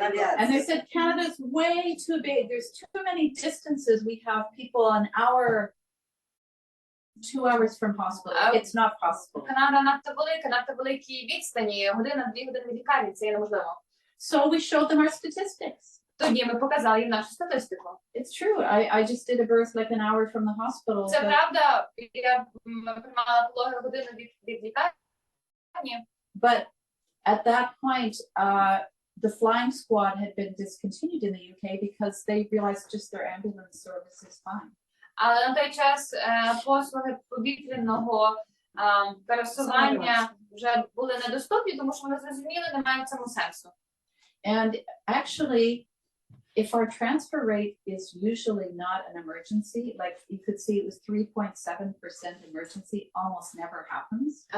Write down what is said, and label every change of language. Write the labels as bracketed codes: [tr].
[en] And they said, Canada's way too big. There's too many distances. We have people an hour, 2 hours from hospital. It's not possible. [uk] Канада надто великі відстані, година-дві години від лікарні, це є неможливо. [en] So we showed them our statistics. [uk] Тоді ми показали їм нашу статистику. [en] It's true. I just did a birth like an hour from the hospital. [uk] Це правда, я приймала пологи годину від лікарні. [en] But at that point, the flying squad had been discontinued in the UK because they realized just their ambulance service is fine. [uk] Але на той час послуги повітряного пересування вже були недоступні, тому що вони зрозуміли, немає в цьому сенсу. [en] And actually, if our transfer rate is usually not an emergency, like you could see it was 3.7% emergency, almost never happens.